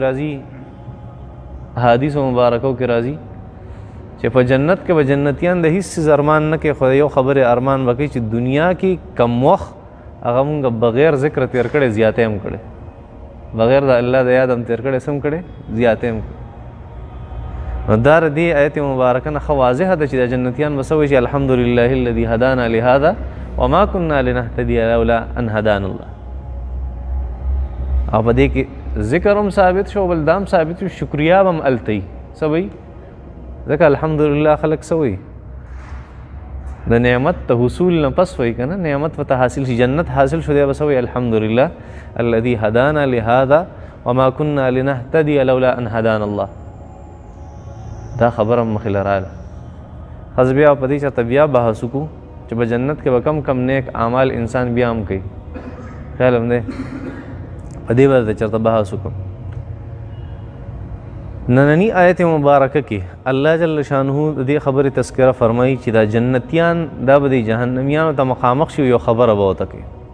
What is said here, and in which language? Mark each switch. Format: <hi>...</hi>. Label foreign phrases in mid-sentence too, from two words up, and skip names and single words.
<ps>راځي حدیثو مبارکو کې راځي چې په جنت کې به جنتیان د هیڅ څیز ارمان نه کوي خو یو خبرې ارمان به کوي چې دنیا کې کم وخت هغه مونږ بغیر ذکر تیر کړی زیاتی هم کړی بغیر د الله د یاد هم تیر کړی سم کړی زیاتی هم کړی نو دا د دې آیت مبارکه نه ښه واضحه ده چې د جنتیان به څه وایي چې</ps> <ar>الحمدلله الذي هدانا لهذا وما كنا لنهتدي لولا ان هدانا الله</ar> <ps>او په دې کې ذکر هم ثابت شو بل دام ثابت شو شکریا به هم هلته وي څه وایي ځکه الحمدلله خلک څه وایي د نعمت ته حصول نه پس وایي که نه نعمت ورته حاصل شي جنت حاصل شو دی به څه وایي</ps> <ar>الحمدلله الذي هدانا لهذا وما كنا لنهتدي لولا ان هدانا الله</ar> <ps>دا خبره مخې له راله. ښځه بیا په دې چېرته بیا بحث وکړو چې په جنت کې به کم نیک اعمال انسان بیا هم کوي. خیال هم دی په دې به چېرته بحث وکړم. نننی آیت مبارکه کې</ps> <ar>الله جل شانه</ar> <ps>د دې خبرې تذکره فرمایي چې دا جنتیان دا به د جهنمیانو ته مخامخ شي یو خبره به ورته کوي.</ps>